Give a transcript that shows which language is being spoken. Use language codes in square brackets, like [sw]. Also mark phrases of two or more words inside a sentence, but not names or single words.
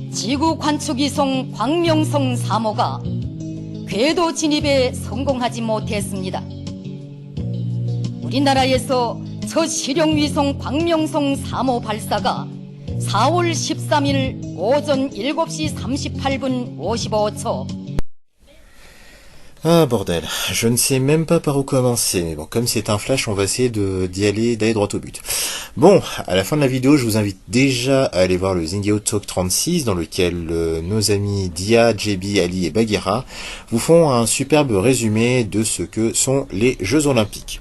[ko] 지구 관측위성 광명성 3호가 궤도 진입에 성공하지 못했습니다. 우리나라에서 첫 실용위성 광명성 3호 발사가 4월 13일 오전 7시 38분 55초. [fr] Ah bordel, je ne sais même pas par où commencer, mais bon, comme c'est un flash, on va essayer d'aller droit au but. Bon, à la fin de la vidéo, je vous invite déjà à aller voir le Zingao Talk 36, dans lequel nos amis Dia, JB, Ali et Bagheera vous font un superbe résumé de ce que sont les Jeux Olympiques.